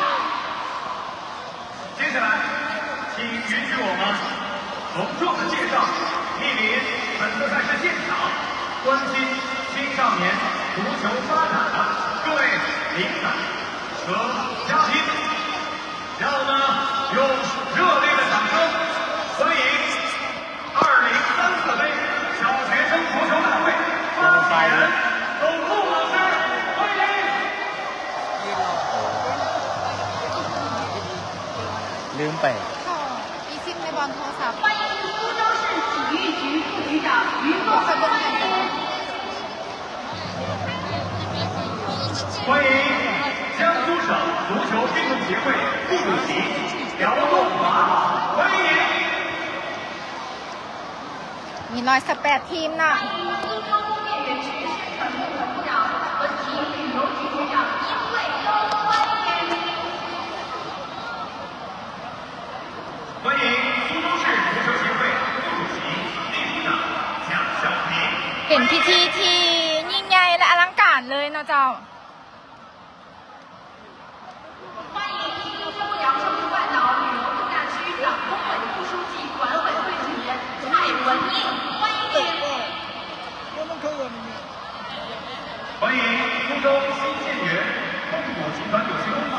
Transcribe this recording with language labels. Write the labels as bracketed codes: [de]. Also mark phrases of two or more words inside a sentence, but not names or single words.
[zh] 接下来，请允许我们隆重的介绍莅临本次赛事现场、关心青少年足球发展的各位领导和嘉宾。让我们用热烈的掌声欢迎2034杯小学生足球大会发起人董路老师，欢迎！ [lo] ລືມໄປ อีซิมในบอลโทรศัพท์ [zh] 欢迎苏州市体育局副局长于梦欢迎江苏省足球运动协会副主席姚栋华，欢迎！ [lo] ມີ118ທີມນະ [zh] 欢迎苏州市足球协会副主席、秘书长蒋小平。 [lo] ເປັນພິທີທີ່ຍິ່ງໃຫຍ່ແລະອະລັງການເລີຍນະເຈົ້າ [zh] 欢迎苏州新建源控股集团有限公司副董事长、总裁张亮。